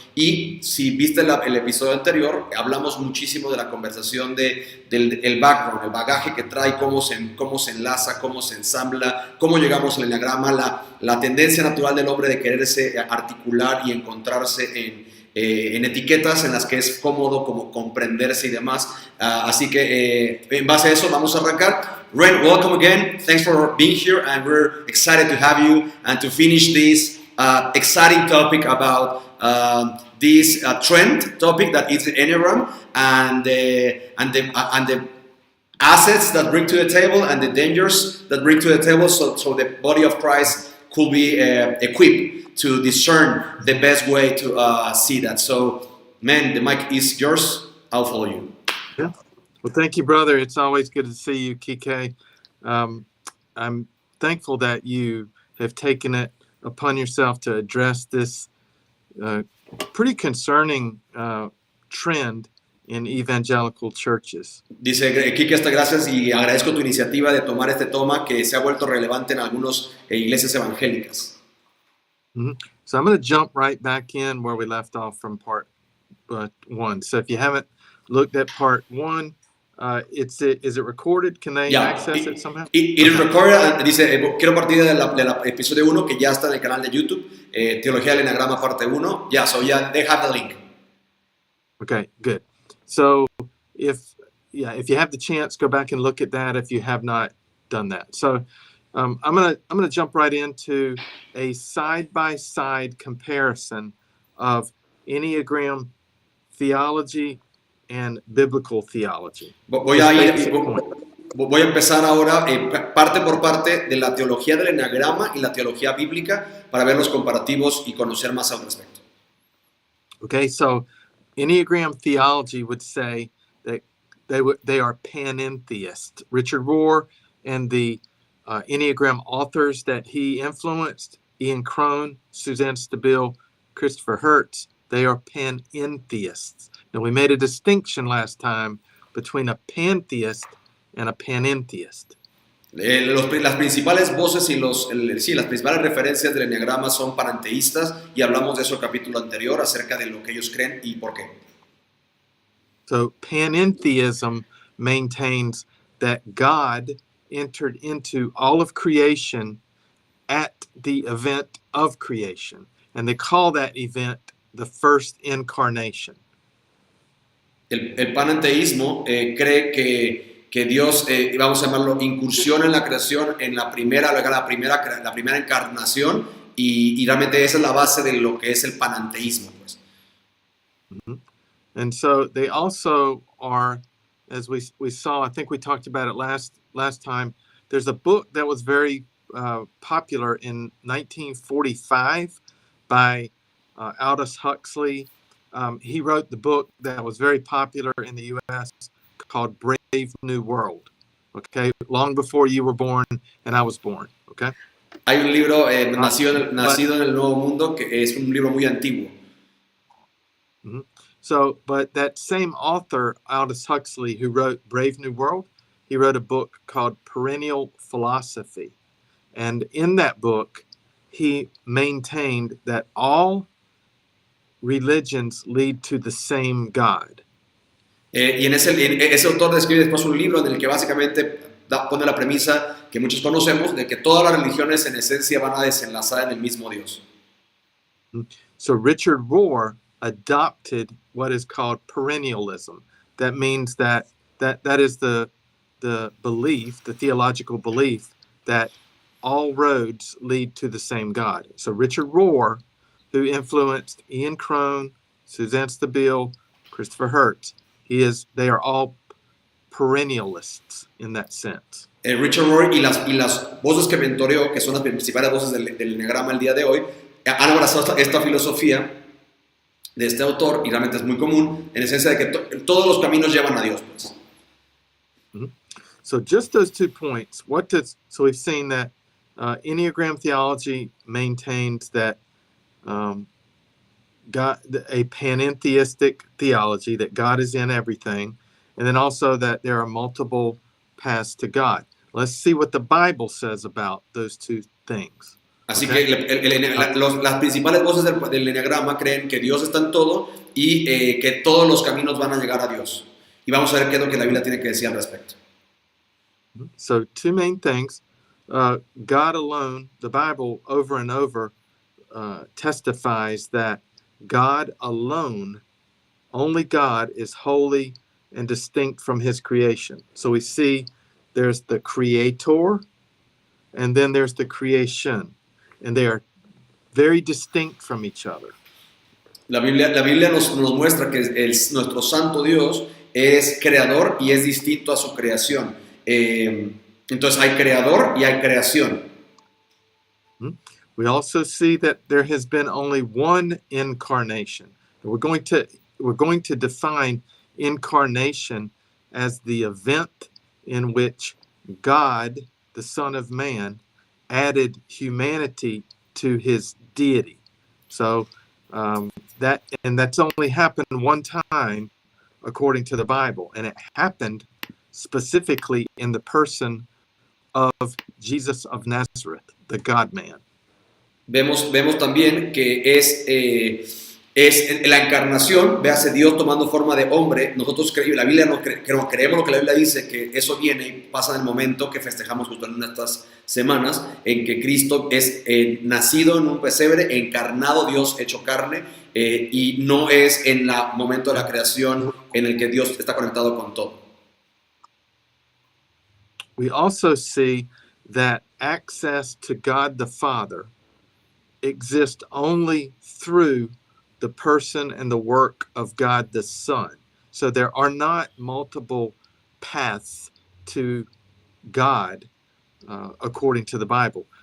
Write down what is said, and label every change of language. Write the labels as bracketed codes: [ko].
[es] Y si viste el episodio anterior, hablamos muchísimo de la conversación del background, el bagaje que trae, cómo se enlaza, cómo se ensambla, cómo llegamos al Eneagrama, la tendencia natural del hombre de quererse articular y encontrarse en etiquetas en las que es cómodo como comprenderse y demás. Así que en base a eso vamos a arrancar. [en] Ren, welcome again. Thanks for being here, and we're excited to have you and to finish this exciting topic about this trend topic that is the Enneagram and the assets that bring to the table and the dangers that bring to the table, so the body of Christ could be equipped to discern the best way to see that. So, man, the mic is yours. I'll follow you. Yeah. Well, thank you, brother. It's always good to see you, Kike. I'm thankful that you have taken it upon yourself to address this pretty concerning trend in evangelical churches. [es] Dice Kike, hasta gracias y agradezco tu iniciativa de tomar este tema que se ha vuelto relevante en algunas iglesias evangélicas. Mm-hmm. [en] So I'm going to jump right back in where we left off from part 1. So if you haven't looked at part 1, is it recorded? Can they access it somehow? It is recorded. [es] Dice, quiero partir del episodio 1 que ya está en el canal de YouTube, Teología del Eneagrama parte 1. [en] They have the link. Okay, good. So if you have the chance, go back and look at that if you have not done that. So I'm gonna jump right into a side-by-side comparison of Enneagram theology and biblical theology. [es] Voy a empezar ahora parte por parte de la teología del Eneagrama y la teología bíblica para ver los comparativos y conocer más al respecto. [en] Okay, so Enneagram theology would say that they are panentheist. Richard Rohr and the Enneagram authors that he influenced, Ian Cron, Suzanne Stabile, Christopher Hertz, they are panentheists. Now, we made a distinction last time between a pantheist and a panentheist. [es] Las principales voces y las principales referencias del Eneagrama son panenteístas y hablamos de eso en el capítulo anterior acerca de lo que ellos creen y por qué. [en] So panentheism maintains that God entered into all of creation at the event of creation, and they call that event the first incarnation. [es] El panenteísmo cree que Dios, vamos a llamarlo, incursiona en la creación en la primera encarnación y realmente esa es la base de lo que es el panenteísmo, pues. Mm-hmm. [en] And so they also are, as we saw, I think we talked about it last time, there's a book that was very popular in 1945 by Aldous Huxley. He wrote the book that was very popular in the U.S. called Brave New World, okay? Long before you were born and I was born, okay? [es] Hay un libro, Nacido en el Nuevo Mundo, que es un libro muy antiguo. Mm-hmm. [en] So, but that same author, Aldous Huxley, who wrote Brave New World, he wrote a book called Perennial Philosophy. And in that book, he maintained that all religions lead to the same God. [es] Y ese autor describe después un libro en el que básicamente pone la premisa que muchos conocemos de que todas las religiones en esencia van a desenlazar en el mismo Dios. [en] So Richard Rohr adopted what is called perennialism. That means that is the belief, the theological belief that all roads lead to the same God. So Richard Rohr, who influenced Ian Cron, Suzanne Stabile, Christopher Hertz, they are all perennialists in that sense. [es] Richard Rohr y las voces que mentoreó, que son las principales voces del Eneagrama el día de hoy, han abrazado esta filosofía de este autor y realmente es muy común en esencia de que todos los caminos llevan a Dios, pues. [en] Mm-hmm. So just those 2 points. So we've seen that Enneagram theology maintains that God, a panentheistic theology that God is in everything, and then also that there are multiple paths to God. Let's see what the Bible says about those two things. [es] Así [en] Okay? [es] que las principales voces del enneagrama creen que Dios está en todo y que todos los caminos van a llegar a Dios. Y vamos a ver qué es lo que la Biblia tiene que decir al respecto. [en] So, two main things. God alone, the Bible over and over testifies that God alone, only God, is holy and distinct from his creation. So we see there's the creator and then there's the creation, and they are very distinct from each other. [es] La Biblia nos muestra que nuestro santo Dios es creador y es distinto a su creación. Entonces hay creador y hay creación. [en] We also see that there has been only one incarnation. We're going to define incarnation as the event in which God, the Son of Man, added humanity to his deity. So that's only happened one time according to the Bible, and it happened specifically in the person of Jesus of Nazareth, the God-man. [es] Vemos también que es en la encarnación, véase Dios tomando forma de hombre. Nosotros la Biblia creemos lo que la Biblia dice, que eso viene y pasa en el momento que festejamos justo en estas semanas, en que Cristo es nacido en un pesebre, encarnado, Dios hecho carne, y no es en el momento de la creación en el que Dios está conectado con todo. [en] We also see that access to God the Father exist only through the person and the work of God the Son. So there are not multiple paths to God according to the Bible.